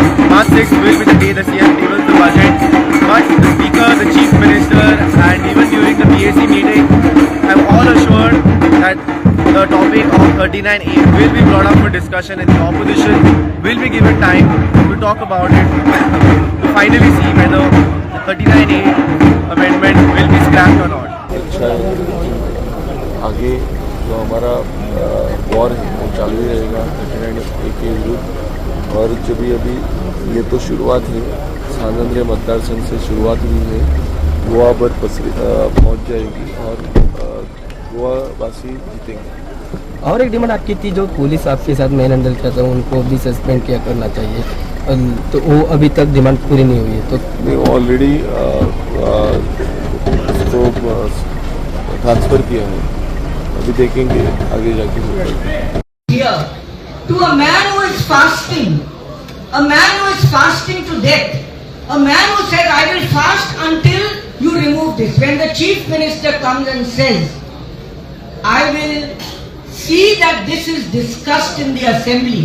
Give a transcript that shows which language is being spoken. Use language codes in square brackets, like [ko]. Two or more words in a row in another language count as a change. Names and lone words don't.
[en] March 6th will be the day the CM tables the budget. But the Speaker, the Chief Minister and even during the PAC meeting have all assured that the topic of 39A will be brought up for discussion and the opposition will be given time to talk about it to finally see whether the 39A amendment will be scrapped or not. [hi] आगे जो हमारा वॉर है वो चालू ही रहेगा 39A के विरुद्ध। और जब भी अभी ये तो शुरुआत है, सांत-आंद्रे मतदार संघ से शुरुआत हुई है, गोवा भर पहुँच जाएगी और गोवावासी जीतेंगे। और एक डिमांड आपकी थी, जो पुलिस आपके साथ [en] man handle [hi] किया था उनको भी सस्पेंड किया करना चाहिए, तो वो अभी तक डिमांड पूरी नहीं हुई है। तो ऑलरेडी उसको ट्रांसफ़र किया है, अभी देखेंगे आगे जाके। [en] To a man who is fasting, a man who is fasting to death, a man who said, I will fast until you remove this. When the Chief Minister comes and says, I will see that this is discussed in the assembly.